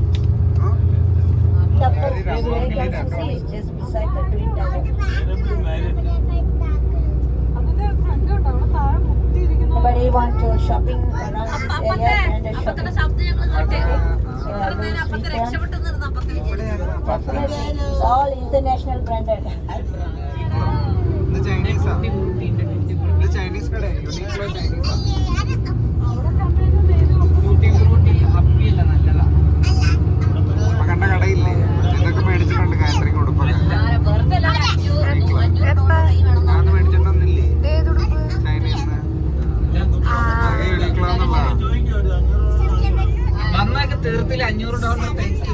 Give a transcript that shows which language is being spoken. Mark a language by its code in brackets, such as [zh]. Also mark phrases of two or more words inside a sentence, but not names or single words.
[en] The first view you can see is just beside the Twin Tower. Anybody want to shopping around this area? Branded shopping. Definitely, it's all international branded. [ml] ഇത് ചൈനീസാ ഇത് ചൈനീസ് കട യൂണിക്ലോ ചൈനീസാ അപ്പൊ കണ്ട കടയില്ലേ ഇതൊക്കെ മേടിച്ചിട്ടുണ്ട് കാറ്ററിംഗ് ഉടുപ്പൊക്കെ ഞാൻ മേടിച്ചിട്ടൊന്നില്ലേ ചൈനീസ് യൂണിക്ലോ എന്നുള്ളതാണ് വന്നൊക്കെ തീർത്തില്ല $500